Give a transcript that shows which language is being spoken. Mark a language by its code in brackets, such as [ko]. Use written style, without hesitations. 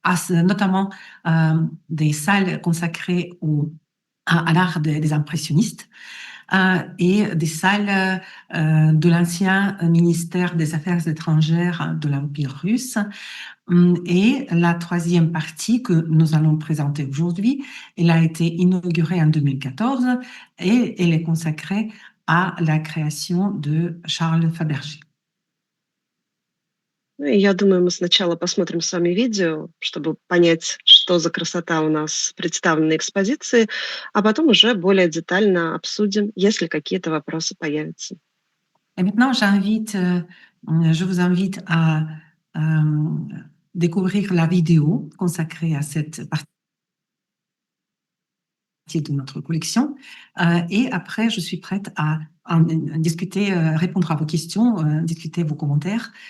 [fr] notamment des salles consacrées à l'art des impressionnistes et des salles de l'ancien ministère des Affaires étrangères de l'Empire russe. Et la troisième partie que nous allons présenter aujourd'hui, elle a été inaugurée en 2014 et elle est consacrée à la création de Charles Fabergé. [ru] Ну и я думаю, мы сначала посмотрим с вами видео, чтобы понять, что за красота у нас представлена на экспозиции, а потом уже более детально обсудим, если какие-то вопросы появятся. [fr] Et maintenant, je vous invite à découvrir la vidéo consacrée à cette partie de notre collection. Et après, je suis prête à discuter, répondre à vos questions, discuter vos commentaires.